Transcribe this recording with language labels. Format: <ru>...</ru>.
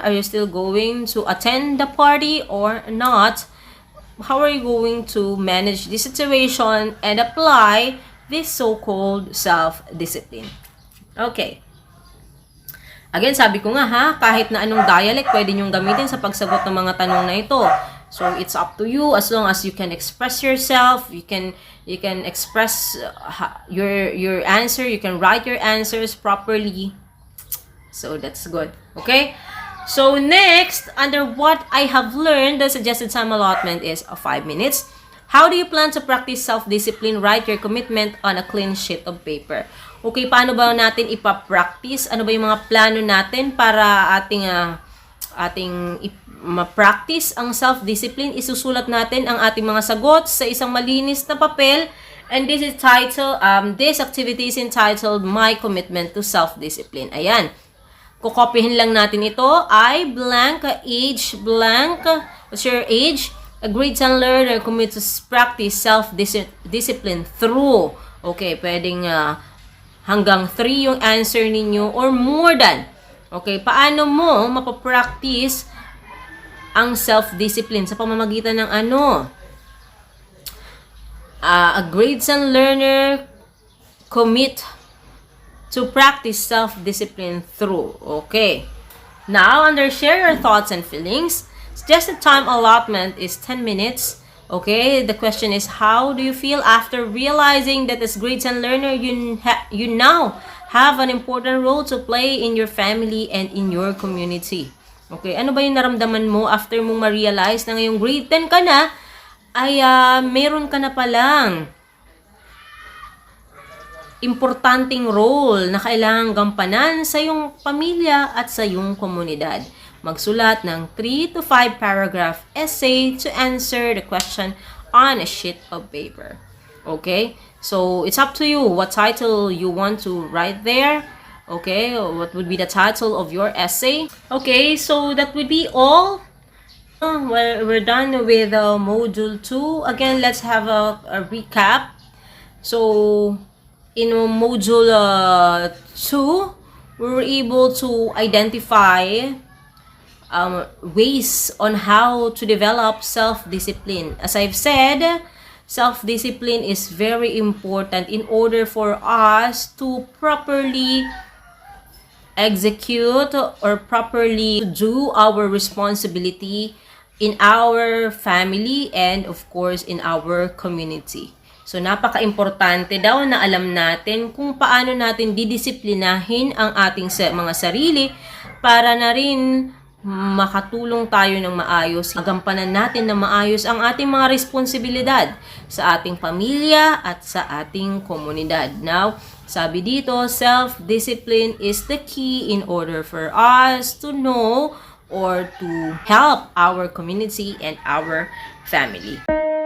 <en>Are you still going to attend the party or not? How are you going to manage this situation and apply this so-called self-discipline? Okay.</en> <tl>Again, sabi ko nga kahit na anong dialect pwede nyong gamitin sa pagsagot ng mga tanong na ito.</tl> <en>So, it's up to you as long as you can express yourself, you can express your answer, you can write your answers properly. So, that's good. Okay? So, next, under what I have learned, the suggested time allotment is 5 minutes. How do you plan to practice self-discipline? Write your commitment on a clean sheet of paper.</en> <tl>Okay, paano ba natin ipa-practice? Ano ba yung mga plano natin para ating ma-practice ang self-discipline? Isusulat natin ang ating mga sagot sa isang malinis na papel.</tl> <en>And this is titled, this activity is entitled My Commitment to Self-Discipline.</en> <tl>Ayan. Kukopihin lang natin ito.</tl> <en>I blank, age blank. What's your age? A grade 10 learner commit to practice self-discipline through.</en> <tl>Okay, pwedeng hanggang 3 yung answer ninyo or more than. Okay, paano mo mapapractice ang self-discipline sa pamamagitan ng ano?</tl> <en>A grade 10 learner commit to practice self-discipline through. Okay. Now, under share your thoughts and feelings, suggested time allotment is 10 minutes. Okay, the question is, how do you feel after realizing that as grade 10 learner, you now have an important role to play in your family and in your community? Okay,</en> <tl>ano ba yung naramdaman mo after mong ma-realize na ngayong grade 10 ka na ay meron ka na palang importanteng role na kailangang gampanan sa iyong pamilya at sa iyong komunidad. Magsulat ng</tl> <en>3 to 5 paragraph essay to answer the question on a sheet of paper. Okay? So, it's up to you what title you want to write there. Okay? What would be the title of your essay? Okay, so that would be all. We're done with Module 2. Again, let's have a recap. So, in Module 2, we were able to identify ways on how to develop self-discipline. As I've said, self-discipline is very important in order for us to properly execute or properly do our responsibility in our family and of course in our community.</en> <tl>So napaka-importante daw na alam natin kung paano natin didisiplinahin ang ating mga sarili para na rin makatulong tayo ng maayos, magampanan natin ng maayos ang ating mga responsibilidad sa ating pamilya at sa ating komunidad.</tl> <en>Now,</en> <tl>sabi dito,</tl> <en>self-discipline is the key in order for us to know or to help our community and our family.</en>